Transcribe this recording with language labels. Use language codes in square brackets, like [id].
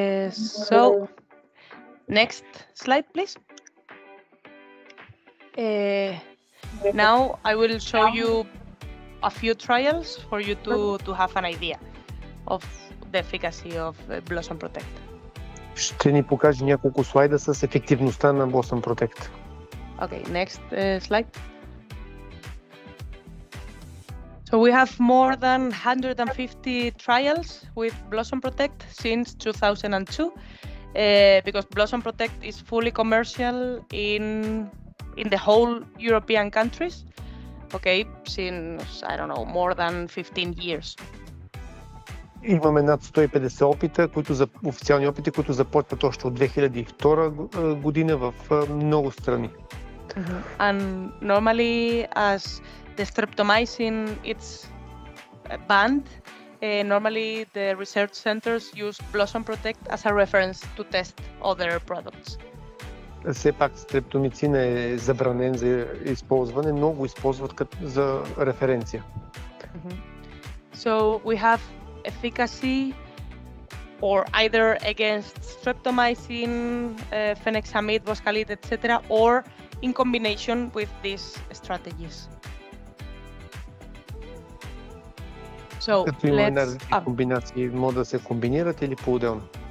[en] So next slide, please. Now I will show you a few trials for you to have an idea of the efficacy of Blossom Protect. [bg] Ще ни покаже няколко слайда с ефективността на Blossom Protect. [en] Okay, next slide. So we have more than 150 trials with Blossom Protect since 2002, because Blossom Protect is fully commercial in the whole European countries, okay, since, I don't know, more than 15 years. [bg] Имаме над 150 опита, официални опити, които започват още от 2002 година в много страни. [en] And normally, as the streptomycin it's banned, normally the research centers use Blossom Protect as a reference to test other products. [bg] Все пак стрептомицин е забранен за използване, но го използват за референция. [en] So we have efficacy or either against streptomycin, phenexamide, boscalid, etc., or in combination with these strategies. So let's [bg] комбинации могат да се комбинират или по-отделно.